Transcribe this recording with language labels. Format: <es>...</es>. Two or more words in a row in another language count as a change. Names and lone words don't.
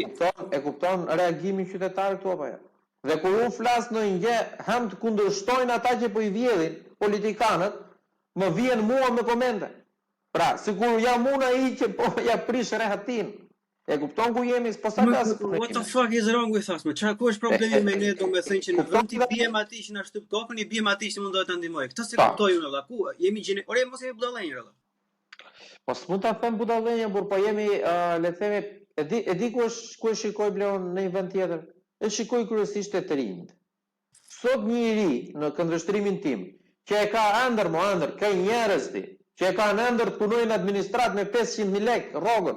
<sq>E kupton reagimin qytetar këtu apo jo? Dhe kur unë flas në një ham të kundërshtojnë ata që po i vjedhin politikanët, më vjen mua me komente. Pra, sikur jam unë ai që po ja prish rehatin. E kupton ku jemi, po sa kas.</sq> <en>What the fuck is wrong with us?</en> <sq>Çfarë ku është problemi me ne, domethënë që në vend të biem atij që na shtyp kokën, i biem atij që mundohet ta ndihmojë. Këtë se kuptoj unë valla. Ku jemi gjeni? Ore mos jemi budallënjë valla. Po s'mund ta them budallënjë, por po jemi le të themi, e di ku është shikoj Bleon në një vend tjetër. E shikoj kryesisht te të rinjt. Sot një i ri në këndvështrimin tim, që e ka ëndër, ka njerëz ti, që e ka ëndër të punojnë në administrat me 500.000 lekë rrogën.</sq>